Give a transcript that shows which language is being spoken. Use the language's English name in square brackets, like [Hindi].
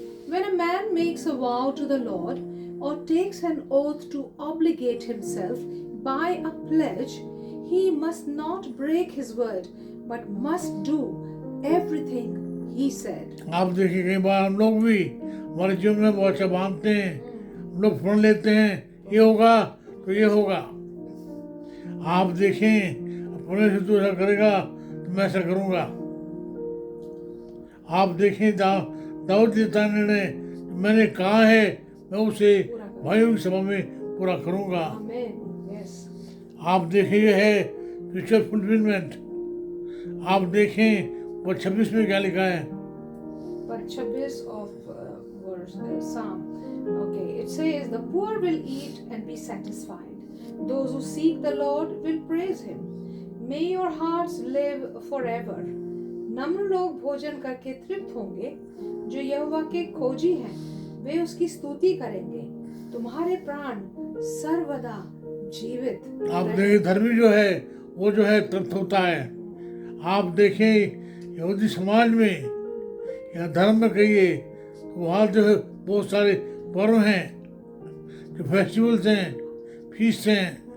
[English] When a man makes a vow to the Lord or takes an oath to obligate himself by a pledge, he must not break his word, but must do everything he said. [Hindi] आप देखिए, कई बार हम लोग भी हमारे जीवन में वाचा बांधते हैं, हम लोग प्रण लेते हैं, ये होगा तो ये होगा। आप देखें, परमेश्वर तो ऐसा करेगा तो मैं ऐसा करूँगा। आप देखें, दाऊद देता निर्णय, मैंने कहा है मैं उसे भाइयों की सभा में पूरा करूँगा। [English] Amen. Yes. [Hindi] आप देखें, ये है फ्यूचर फुलफिलमेंट। आप देखें वो 26 में क्या लिखा है। [English] But 26 of verse Psalm. Okay, it says, the poor will eat and be satisfied. Those who seek the Lord will praise him. May your hearts live forever. [Hindi] नम्र लोग भोजन करके तृप्त होंगे, जो यहोवा के खोजी हैं वे उसकी स्तुति करेंगे। तुम्हारे प्राण सर्वदा जीवित। आप देखें, धर्मी जो है वो जो है तृप्त होता है। आप देखें, यहूदी समाज में या धर्म में कहिए तो वहाँ जो है बहुत सारे पर्व हैं, जो फेस्टिवल्स हैं, फीस्ट हैं।